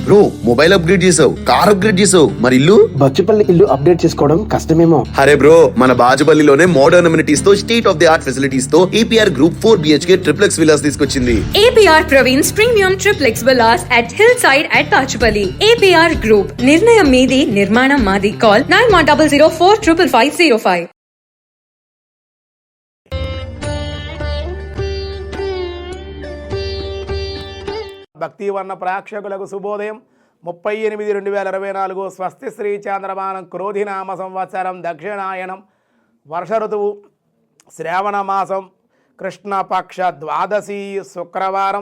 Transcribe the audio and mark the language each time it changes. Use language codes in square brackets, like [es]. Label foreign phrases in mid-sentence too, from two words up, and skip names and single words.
[en] bro mobile upgrade [te] చేసావు, [en] car upgrade [te] చేసావు, మరి ఇల్లు? బచ్చుపల్లి ఇల్లు అప్డేట్ చేసుకోవడం కష్టమేమో. అరే బ్రో, మన బాజుపల్లిలోనే [en] modern amenities [te] తో, [en] state of the art [te] ఫెసిలిటీస్ తో APR Group 4 BHK [en] triplex villas [te] తీసుకొచ్చింది. [en] APR Praveen's Premium Triplex Villas at Hillside at Bachupalli. APR Group, [te] నిర్ణయం మీది, నిర్మాణం మాది. Call 9100455505. భక్తివర్ణ ప్రేక్షకులకు శుభోదయం. 30/8/2024 స్వస్తి శ్రీ చాంద్రమానం క్రోధినామ సంవత్సరం దక్షిణాయనం వర్ష ఋతువు శ్రావణ మాసం కృష్ణపక్ష ద్వాదశి శుక్రవారం.